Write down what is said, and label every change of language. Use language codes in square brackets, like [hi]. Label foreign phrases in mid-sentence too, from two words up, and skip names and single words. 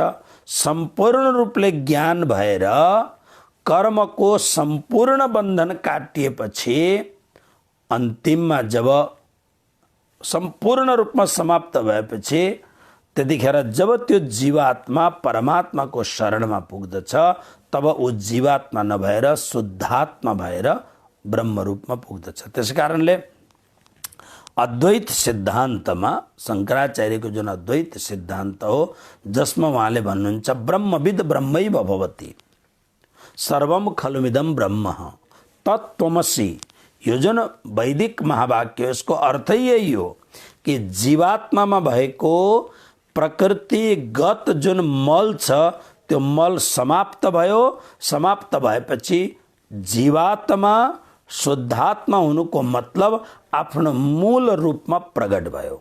[ne] सम्पूर्ण रूपले ज्ञान भएर कर्मको सम्पूर्ण बन्धन काटिएपछि अन्तिममा जब सम्पूर्ण रूपमा समाप्त भएपछि, त्यतिखेर जब त्यो जीवात्मा परमात्माको शरणमा पुग्दछ, तब ऊ जीवात्मा नभएर शुद्धात्मा भएर ब्रह्मरूपमा पुग्दछ। त्यसकारणले अद्वैत सिद्धान्तमा शङ्कराचार्यको जुन अद्वैत सिद्धान्त हो, जसमा उहाँले भन्नुहुन्छ [sa] ब्रह्मविद ब्रह्मैव भवति, सर्वम खलुमिदं ब्रह्म तत्त्वमसि। [ne] यो जुन वैदिक महावाक्य, यसको अर्थ यही हो कि जीवात्मामा भएको प्रकृतिगत जुन मल छ, त्यो मल समाप्त भयो। समाप्त भएपछि जीवात्मा शुद्धात्मा हुनुको मतलब आफ्नो मूल रूपमा प्रगट भयो।